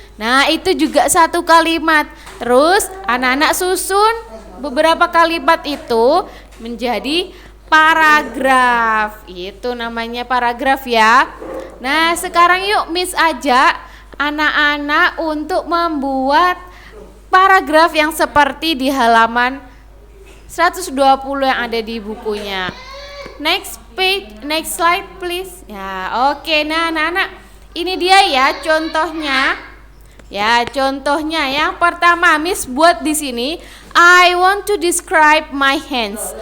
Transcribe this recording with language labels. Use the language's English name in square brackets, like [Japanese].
[Indonesian] Nah, itu juga satu kalimat. Terus anak-anak susun beberapa kalimat itu menjadi paragraf. Itu namanya paragraf ya. Nah, sekarang yuk Miss ajak anak-anak untuk membuat paragraf yang seperti di halaman 120 yang ada di bukunya. [English] Next page, next slide please. [Indonesian] Ya, oke. Nah, anak-anak, ini dia ya contohnya. Ya, contohnya yang pertama Miss buat di sini. [English] I want to describe my hands.